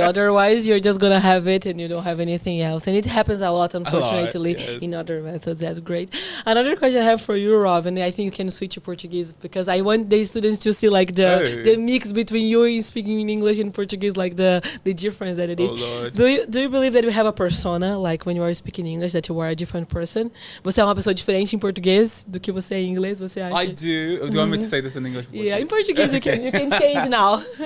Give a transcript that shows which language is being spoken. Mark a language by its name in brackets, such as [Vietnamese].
[English] Otherwise you're just gonna have it and you don't have anything else. And it happens a lot, unfortunately, in other methods. That's great. Another question I have for you, Rob, and I think you can switch to Portuguese, because I want the students to see like the mix between you speaking in English and Portuguese, like the difference that it is. Lord. Do you believe that you have a persona, like when you are speaking English, that you are a different person? [Portuguese] Você é uma pessoa diferente em português do que você é em inglês, você acha? [English] I do. Do you want me to say this in English? Yeah, in Portuguese you can change now.